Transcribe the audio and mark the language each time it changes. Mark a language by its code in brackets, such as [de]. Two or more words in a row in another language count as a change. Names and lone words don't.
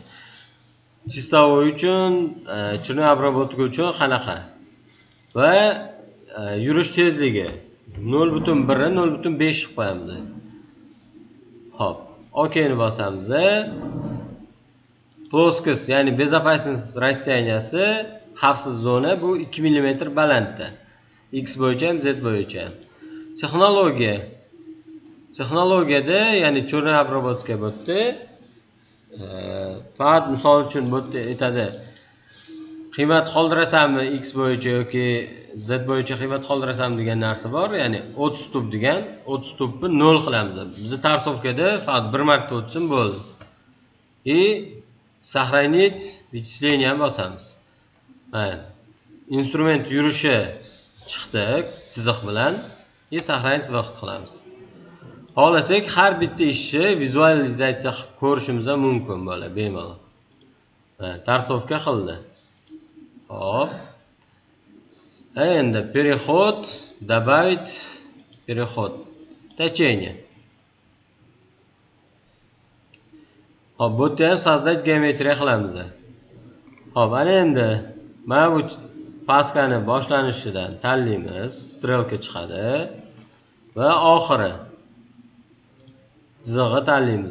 [uz] Chistovoy uchun, [ru] черновой обработка [uz] uchun qanaqa? Va yurish tezligi 0.1 0.5 qilib qo'yamiz. Hop, OK ni bosamiz. [ru] Ploskost, ya'ni безопасность расстоянияsi, [uz] xavfsiz zona bu 2 mm balandda. X bo'yicha ham Z bo'yicha. Texnologiyada, ya'ni [ru] черновой обработка [uz] bo'tdi. Faqat misol uchun bo'tdi aytadi. Qiymat qoldirasanmi X bo'yicha yoki Z bo'yicha qiymat qoldirasanmi degan narsa bor. Ya'ni 30 tup degan, 30 tupni 0 qilamiz. Biz tarsovkada faqat bir marta o'tsin bo'ldi. [ru] Сохранить вычисление bosamiz. [uz] Instrument yurishi chiqdi chiziq bilan. Сохранить vaqt qilamiz. Xohlasak har bitta ishni vizualizatsiya qilib ko'rishimiz mumkin bo'ladi bemalol. Tarsovka qildi. Hop. [ru] Endi переход, добавить переход. Течение. [uz] Hop, bu yerda ham создать geometriya qilamiz. Hop, ana endi mana bu faskani boshlanishidan tanlaymiz, strelka chiqadi va oxiri chizig'i tanlaymiz.